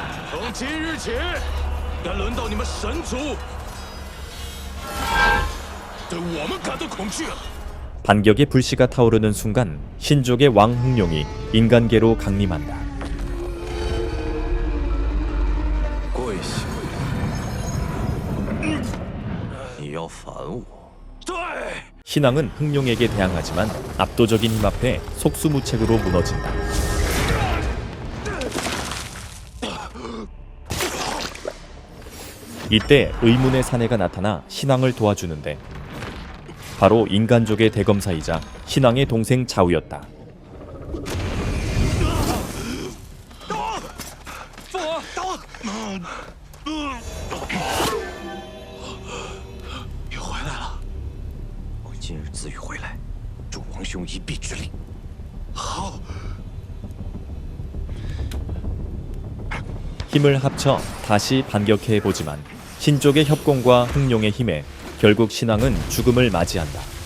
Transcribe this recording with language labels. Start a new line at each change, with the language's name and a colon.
Chinese: 从今日起，该轮到你们神族对我们感到恐惧了。
Korean: 반격의 불씨가 타오르는 순간 신족의 왕 흑룡이 인간계로 강림한다.
Chinese: 跪下！你要反我？对。
Korean: 신왕은 흑룡에게 대항하지만 압도적인 힘 앞에 속수무책으로 무너진다. 이때 의문의 사내가 나타나 신왕을 도와주는데 바로 인간족의 대검사이자 신왕의 동생 자우였다.
Chinese: 父王，你回来了，我今日自欲回来，助王兄一臂之力。好。
Korean: 힘을 합쳐 다시 반격해보지만 신족의 협공과 흑룡의 힘에 결국 신왕은 죽음을 맞이한다.